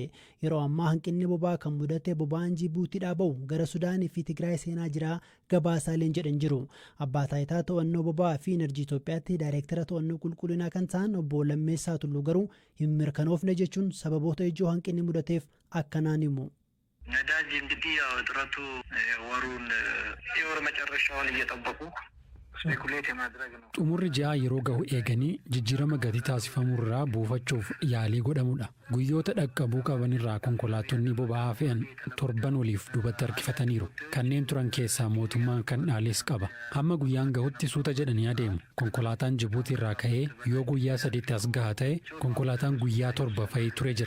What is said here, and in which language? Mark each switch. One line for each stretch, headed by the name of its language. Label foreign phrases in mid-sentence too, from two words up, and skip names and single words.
Oromo: Yeroo ammaa hanqinni boba'aa kan mudate boba'aan Jibuutiidhaa ba'u gara Sudaanii fi Tigraay seenaa jira gabaasaaleen jedhan jiru. Abbaa taayitaa to'annoo boba'aa fi Enerjii Itoophiyaatti daayireektara to'annoo qulqullinaa kan ta'an obbo Lammeessaa Tulluu garuu hin mirkanoofne jechuun sababoota ijoo hanqinni mudateef akkanaan himu.
Amharic: ነዳጅ እንግዲህ ያው እጥረቱ ወሩን የወር መጨረሻውን እየጠበቁ ስፔኩሌት የማድረግ ነው።
Oromo: xumurri ji'a yeroo gahu eeganii jijjiirama gatii taasifamurraa buufachuuf yaalii godhamudha. Guyyoota dhaqqabuu qaban irraa konkolaattonni boba'aa fe'an torban waliif duubatti harkifataniiru. Kanneen turan keessaa mootummaan kan dhaales qaba. Hamma guyyaan gahutti suuta jedhanii adeemu. Konkolaataan Jibuutii irraa ka'ee yoo guyyaa 3 as gaha ta'e konkolaataan guyyaa 7 fe'ee ture jira.